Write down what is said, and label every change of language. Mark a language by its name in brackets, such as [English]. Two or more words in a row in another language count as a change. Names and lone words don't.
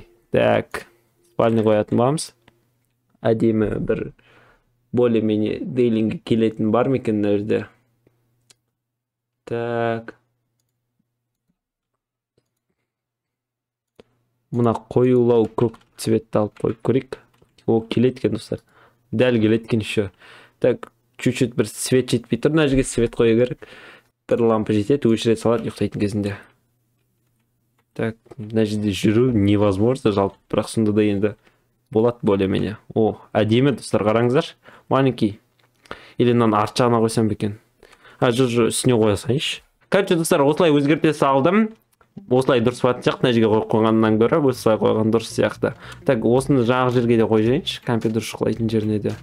[Kazakh] Так, спальня қоятын боламыз. Әдемі бір [Russian] более-менее [Kazakh] дейлинге келетін бар ма екен мына жерде? Так. Мына қоюлау көк цветті алып қойып көрейік. О, келеді екен, достар. Дәл келеді екен еще. Так, [Russian] чуть-чуть [Kazakh] бір свет жетпей тұр, мына жерге свет қою керек. Бір лампа жетеді, өшіре салады ұйықтайтын кезінде. Так, мына жерде жүру невозможно, жалпы, бірақ сонда да енді болады [Russian] более-менее. [Kazakh] О, әдемі, достар, қараңыздар. Маленький. Или мынаны арт жағына қойсам бекен. Жүр, үстіне қоя салайыншы. Короче, достар, осылай өзгерте салдым. Осылай дұрыс болатын сияқты, мына жерге қойып қойғаннан гөрі осылай қойған дұрыс сияқты. Так, осыны жаңағы жерге де қойайыншы, компьютер шұқылайтын жеріне де.